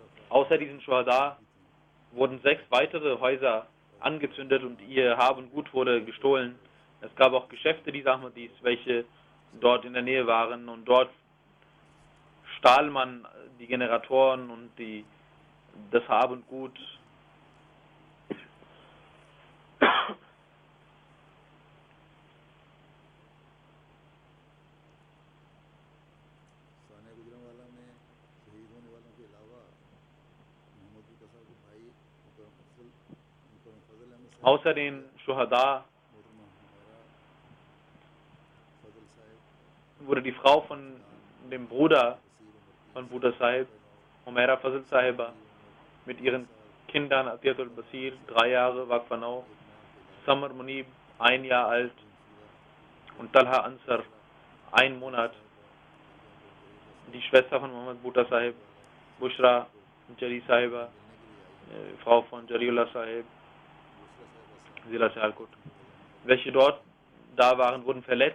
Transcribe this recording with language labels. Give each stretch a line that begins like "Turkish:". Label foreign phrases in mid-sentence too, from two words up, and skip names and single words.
German: Außer diesen Schuhada wurden 6 weitere Häuser angezündet und ihr Hab und Gut wurde gestohlen. Es gab auch Geschäfte dieser Ahmadis, welche dort in der Nähe waren, und dort stahl man die Generatoren und das Hab und Gut.
Urdu: ثانیاً گوجرانوالہ میں شہید ہونے والوں کے علاوہ محمد بوٹا صاحب کے بھائی مکرم فضل احمد صاحب,
German: Außer den Schuhada
Urdu: محترمہ حمیرا فضل صاحب,
German: wurde die Frau von dem Bruder
Urdu: बसीर उमर
German: von Buddha Sahib, Humaira Fazl Sahiba, mit ihren Kindern Atiyatul Basir, 3 Jahre, Waqfanau, Samar Munib, 1 Jahr alt, und Talha Ansar, 1 Monat. Die Schwester von Muhammad Bhutta Sahib, Bushra Jari Sahiba, Frau von Jariullah Sahib, Zila Sialkot, welche dort da waren, wurden verletzt.